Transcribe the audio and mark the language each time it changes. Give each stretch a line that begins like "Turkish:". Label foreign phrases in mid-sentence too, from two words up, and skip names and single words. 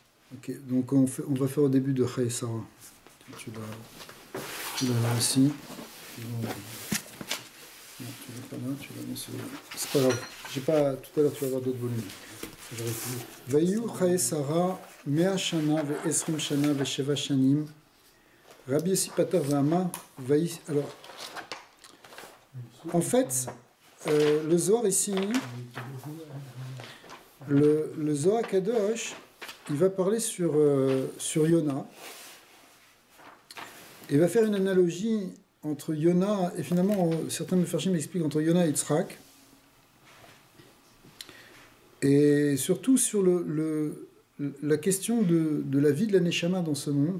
French: Ok, donc on va faire au début de Chai Sarah. Tu l'as là aussi. Non, tu l'as pas là, tu l'as dans celui-là. C'est pas grave. J'ai pas, tout à l'heure, tu vas avoir d'autres volumes.
Hebrew: ויהיו חיי שרה, מאה שנה, ועשרים שנה, ושבע שנים, רבי יוסי פתח ואמר, וי.
French: Alors, en fait, le Zohar ici, le
Hebrew: זוהר קדוש,
French: il va parler sur Yona. Il va faire une analogie entre Yona, et finalement, certains Mefarshim expliquent entre Yona et Yitzhak, et surtout sur la question de la vie de la Neshama dans ce monde.